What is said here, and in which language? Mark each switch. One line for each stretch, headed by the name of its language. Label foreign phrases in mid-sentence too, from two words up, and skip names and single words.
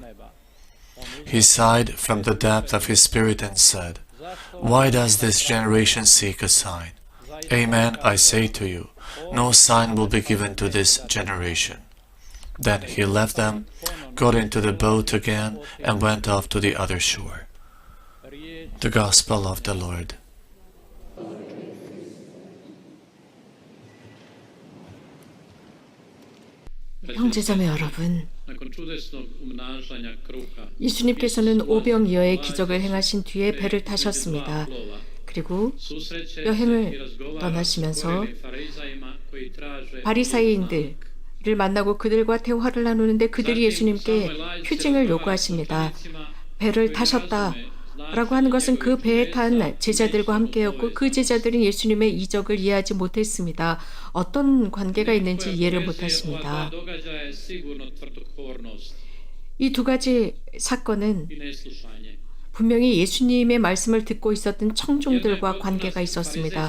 English: He sighed from the depth of his spirit and said, "Why does this generation seek a sign? Amen, I say to you, no sign will be given to this generation." Then he left them, got into the boat again, and went off to the other shore. The Gospel of the Lord.
Korean: 형제자매 여러분,
Croatian: nakon čudesnog umnažanja kruha
Korean: 예수님께서는 오병이어의 기적을 행하신 뒤에 배를 타셨습니다. 그리고
Croatian: susreće
Korean: 여행을
Croatian: i razgovara
Korean: 떠나시면서
Croatian: s farizajima koji traže
Korean: 바리사이인들을 만나고 그들과 대화를 나누는데 그들이 예수님께 표징을 요구하십니다. 배를 타셨다라고 하는 것은 그 배에 탄 제자들과 함께였고 그 제자들은 예수님의 이적을 이해하지 못했습니다. 어떤 관계가 있는지 이해를 못하십니다. 이 두 가지 사건은 분명히 예수님의 말씀을 듣고 있었던 청중들과 관계가 있었습니다.